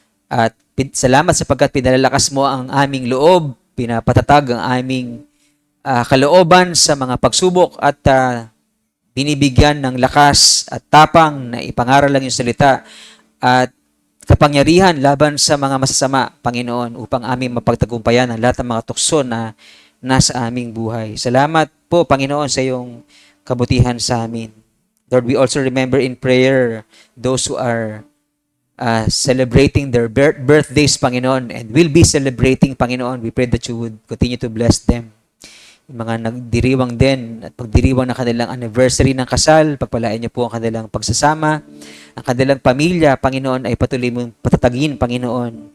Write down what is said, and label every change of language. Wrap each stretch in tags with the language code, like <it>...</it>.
<tl>At salamat sapagkat pinalalakas mo ang aming loob, pinapatatag ang aming kalooban sa mga pagsubok at binibigyan ng lakas at tapang na ipangaral lang yung salita at kapangyarihan laban sa mga masasama, Panginoon, upang aming mapagtagumpayan ang lahat ng mga tukso na nasa aming buhay. Salamat po, Panginoon, sa iyong kabutihan sa amin.</tl> <en>Lord, we also remember in prayer those who are celebrating their birthdays, Panginoon, and will be celebrating, Panginoon. We pray that you would continue to bless them.</en> <tl>Yung mga nagdiriwang din at pagdiriwang ng kanilang anniversary ng kasal, pagpalain niyo po ang kanilang pagsasama, ang kanilang pamilya, Panginoon, ay patuloy mong patatagin, Panginoon.</tl>